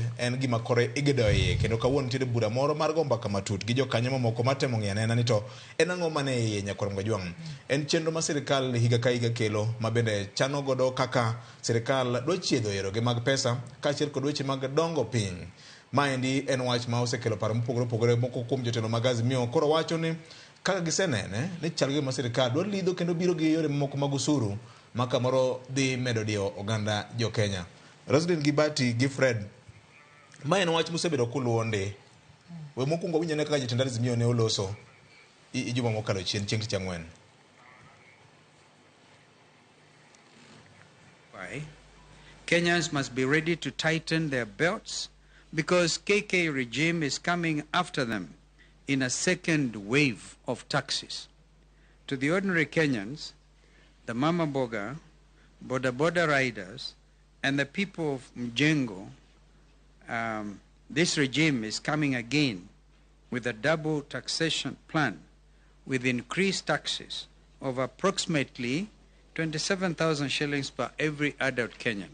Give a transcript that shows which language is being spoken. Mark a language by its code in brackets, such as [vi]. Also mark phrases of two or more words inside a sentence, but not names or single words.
[luo] en gima kore igedoe kendo kawuono nitiere bura moro mar go mbaka matut gi jokanyo mamoko matemo ng'iyo anena ni to en ang'o mane iye nyakwanom gajwang' en chenro ma sirikal higa ka higa kelo ma bende chano godo kaka sirikal dwa chiedho yoroge mag pesa kaachiel kod weche mag dongo piny maendi en wach ma osekelo paro mopogore opogore moko kuom jotelo mag Azimio koro wacho ni kaka gisenene ni chal gima sirikal dwa lidho kendo biro gi yore mamoko mag usuru ma kamoro dhi medo dio oganda jo Kenya. Roslyn Gibati gi Fred ma en wach mosebedo kuluwo ndi we mokwongo winjo ne kaka jotend Azimio ne oloso juma mokalo chien chieng' tich ang'wen. [en] Kenyans must be ready to tighten their belts because KK regime is coming after them in a second wave of taxes. To the ordinary Kenyans, the Mama Boga, Boda riders, and the people of Mjengo, this regime is coming again with a double taxation plan with increased taxes of approximately 27,000 shillings per every adult Kenyan.